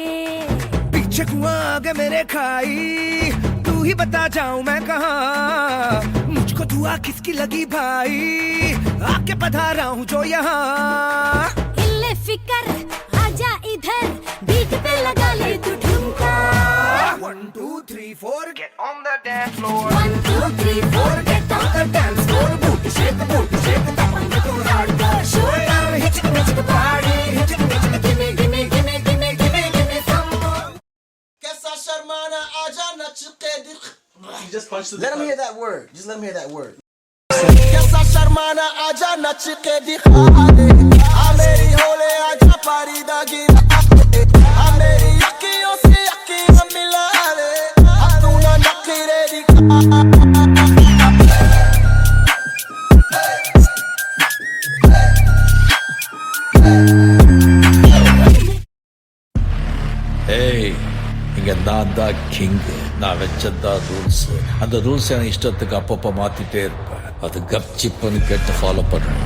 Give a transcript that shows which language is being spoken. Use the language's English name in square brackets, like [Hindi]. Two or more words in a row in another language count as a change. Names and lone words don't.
[Hindi] पीछे कुआं आगे मेरे खाई तू ही बता जाऊं मैं कहाँ मुझको दुआ किसकी लगी भाई आके पधारा हूँ जो यहाँ इल्ले फिकर आजा इधर बीट पे लगा ले तू ठुमका [English] 1 2 3 4 get on the dance floor 1 2 3 4 get on the dance floor booty shake tap on the hardcore show down hit the party hit the give me some more [Hindi] कैसा शर्माना आजा नच के दिल [English] You just punched the. Let him hear that word. Just let him hear that word. [Hindi] कैसा शर्माना आजा नच के दिखा दे आ मेरी होले आजा पारी दागी आ मेरी अखियों से अखियां मिला ले आ तू ना नखरे दिखा [Tamil] ஏய் இங்க நான் தான் கிங். நான் வச்சதான் ரூல்ஸ். அந்த ரூல்ஸ் எனக்கு இஷ்டத்துக்கு அப்பப்போ மாத்திட்டே இருப்பேன். அது கப்சிப்புன்னு கேட்டு ஃபாலோ பண்ணணும்.